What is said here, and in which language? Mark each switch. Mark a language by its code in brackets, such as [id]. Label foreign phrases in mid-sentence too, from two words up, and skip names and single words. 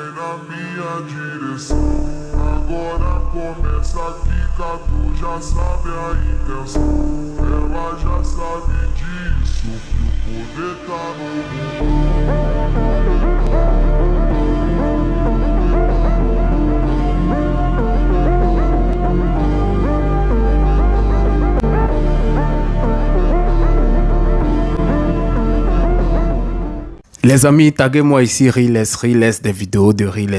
[pt] na minha direção. Agora começa aqui, tu já sabe a intenção. Ela já sabe disso, que o poder tá no mundo. [fr] Les amis, taguez-moi ici Riles des vidéos de Riles.